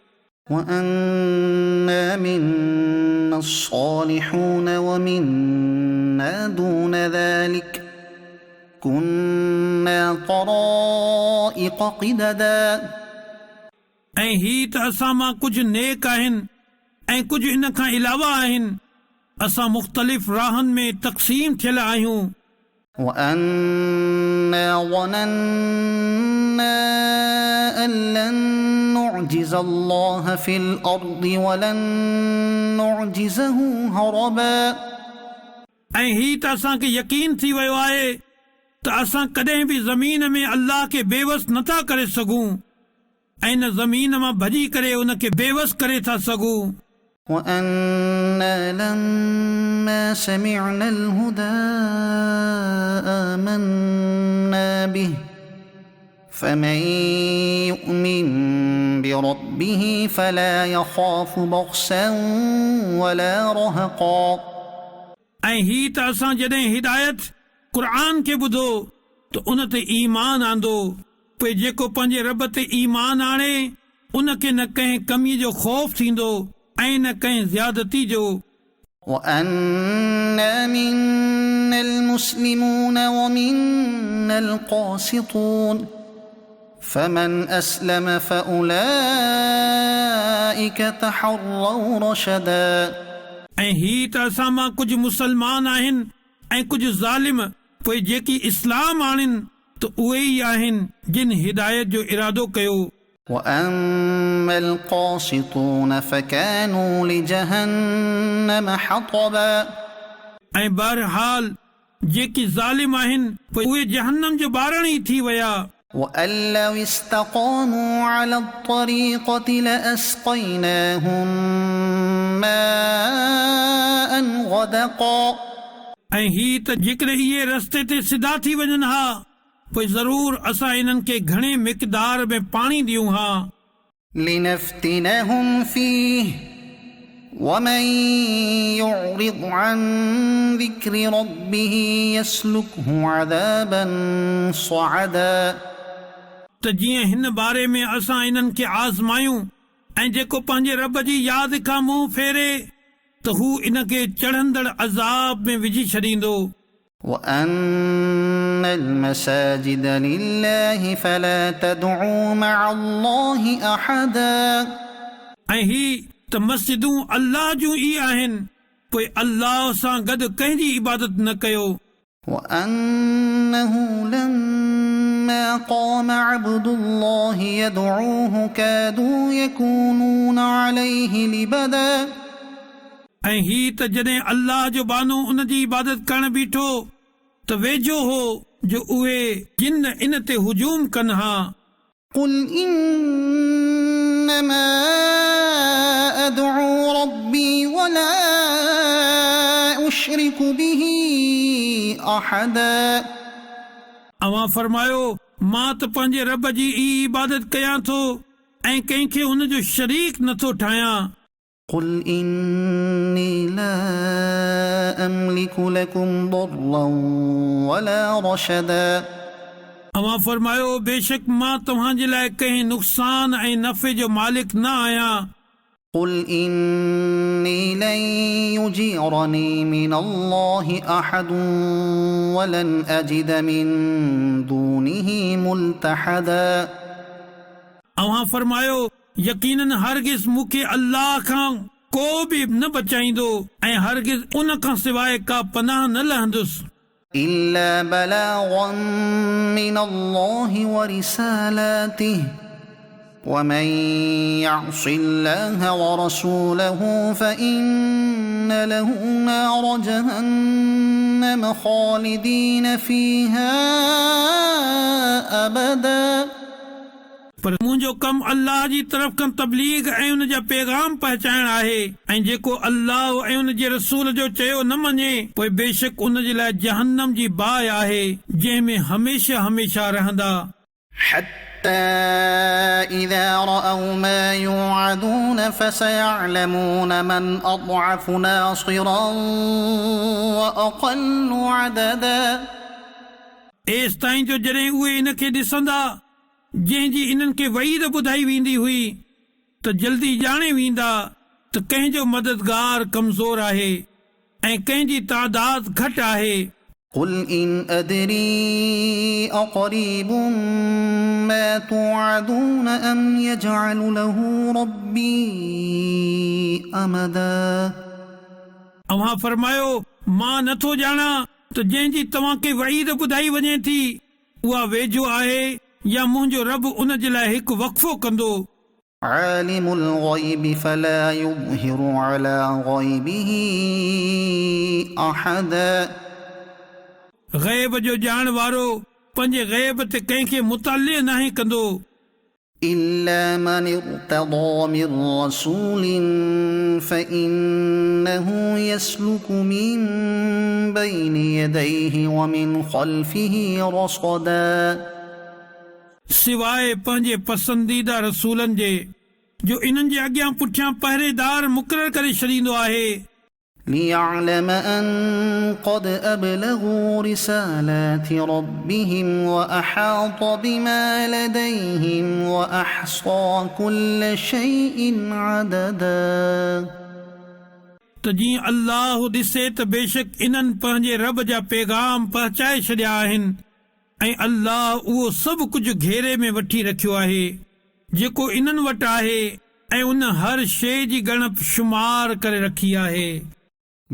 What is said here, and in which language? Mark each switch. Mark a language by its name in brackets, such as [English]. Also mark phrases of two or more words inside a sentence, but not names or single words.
[Arabic] وأنا منا الصالحون ومنا دون ذلك كنا طرائق قددا [Sindhi] ऐं ही त असां मां कुझु नेक आहिनि ऐं कुझु इन खां अलावा आहिनि असां मुख़्तलिफ़ राहनि में तक़सीम थियल आहियूं [Arabic] وأنا ظننا أن لن نعجز الله في الأرض ولن نعجزه هربا [Sindhi] ऐं ही त असांखे यकीन थी वियो आहे त असां कॾहिं बि ज़मीन में अल्लाह खे बेवस नथा करे सघूं ऐं न ज़मीन मां भॼी करे उन खे बेवस करे था सघूं [Arabic] وأنا لما سمعنا الهدى آمنا به فمن يؤمن بربه فلا يخاف بخسا ولا رهقا [Sindhi] ऐं ही त असां जॾहिं हिदायत क़ुर खे ॿुधो त उन ते ईमान आंदो पोइ जेको पंहिंजे रब ते ईमान आणे उन खे न कंहिं कमीअ जो ख़ौफ़ थींदो ऐं न कंहिं ज़्यादती जो [Arabic] وأنا منا المسلمون ومنا القاسطون فمن أسلم فأولئك تحروا رشدا [Sindhi] ऐं ही त असां मां कुझु मुसलमान आहिनि ऐं कुझु ज़ालिम पोइ जेकी इस्लाम आणनि त उहे ई आहिनि जिन हिदायत जो इरादो कयो। [Arabic] وأما القاسطون فكانوا لجهنم حطبا [Sindhi] ऐं बहरहाल जेकी ज़ालिम आहिनि पोइ उहे जहन्नम जो ॿारणी ई थी विया। [Arabic] وأن لو استقاموا على الطريقة لأسقيناهم ماء غدقا [Sindhi] ऐं ही त जेकर इहे रस्ते ते सिधा थी वञनि हा पोइ ज़रूर असां इन्हनि खे घणे मिक़दार में पाणी ॾियूं हा। [Arabic] لنفتنهم فيه ومن يعرض عن ذكر ربه يسلكه عذابا صعدا [Sindhi] त जीअं हिन बारे में असां इन्हनि खे आज़मायूं ऐं जेको पंहिंजे रब जी यादि खां मुंहुं फेरे त हू इनखे चढ़ंदड़ अज़ाब में विझी छॾींदो। [Arabic] وأن المساجد لله فلا تدعوا مع الله أحدا [Sindhi] ऐं ही त मस्जिदूं अल्लाह जूं ई आहिनि पोइ अल्लाह सां गॾु कंहिंजी इबादत न कयो। [Arabic] وأنه لما قام عبد الله يدعوه كادوا يكونون عليه لبدا [Sindhi] ऐं ही त जॾहिं अल्लाह जो बानो उन जी इबादत करण बीठो त वेझो हो जो उहे जिन इन ते हुजूम कनि हा। [Arabic] قل إنما أدعو ربي ولا أشرك به أحدا [Sindhi] अवां फरमायो मां त पंहिंजे रब जी ई इबादत कयां थो ऐं कंहिंखे हुन जो शरीक नथो ठाहियां। [Arabic] قل إني لا أملك لكم ضرا ولا رشدا [Sindhi] अवां फरमायो बेशक मां तव्हांजे लाइ कंहिं नुक़सान ऐं नफ़े जो मालिक न आहियां। [Arabic] قل إني لن يجيرني من الله أحد ولن أجد من دونه ملتحدا [Sindhi] अवां फरमायो यकीनन हरगिज़ मूंखे अल्लाह खां को बि न बचाईंदो ऐं हरगिज़ उन खां सवाइ का पनाह न लहंदुसि। [Arabic] إلا بلاغا من الله ورسالاته ومن يعص الله ورسوله فإن له نار جهنم خالدين فيها أبدا [Sindhi] पर मुंहिंजो कमु अल्लाह जी तरफ़ खां तबलीग ऐं उन जा पैगाम पहुचाइण आहे ऐं जेको अल्लाह ऐं उन जे रसूल जो चयो न मञे पोइ बेशक उन जे लाइ जहन्नम जी बाहि आहे जंहिंमें हमेशा हमेशा रहंदा। [Arabic] حتى إذا رأوا ما يوعدون فسيعلمون من أضعف ناصرا وأقل عددا [Sindhi] एसि ताईं जो जॾहिं उहे इन खे ॾिसंदा जंहिंजी इन्हनि खे वईद ॿुधाई वेंदी हुई त जल्दी ॼाणे वेंदा त कंहिंजो मददगार कमज़ोर आहे ऐं कंहिंजी तादाद घटि आहे। [Arabic] قل إن أدري أقريب ما توعدون أم يجعل له ربي أمدا [Sindhi] अवां फरमायो मां नथो ॼाणा त जंहिंजी तव्हांखे वईद ॿुधाई वञे थी उहा वेझो आहे या मुंहिंजो रब उन जे लाइ हिकु वक़फ़ो कंदो। [Arabic] عالم الغيب فلا يظهر على غيبه أحدا [Sindhi] ग़ैब जो ॼाण वारो पंहिंजे ग़ैब ते कंहिंखे मुताले नाहे कंदो। [Arabic] إلا من ارتضى من رسول فإنه يسلك من بين يديه ومن خلفه رصدا [Sindhi] सिवाइ पंहिंजे पसंदीदा रसूलनि जे जो इन्हनि जे अॻियां पुठियां पहिरेदार मुक़ररु करे छॾींदो आहे। [Arabic] ليعلم أن قد أبلغوا رسالات ربهم وأحاط بما لديهم وأحصى كل شيء عددا [Sindhi] त जीअं अल्लाह ॾिसे त बेशक इन्हनि पंहिंजे रब जा पैगाम पहुचाए छॾिया आहिनि ऐं अल्लाह उहो सभु कुझु घेरे में वठी रखियो आहे जेको इन्हनि वटि आहे ऐं उन हर शइ जी ॻणप शुमार करे रखी आहे।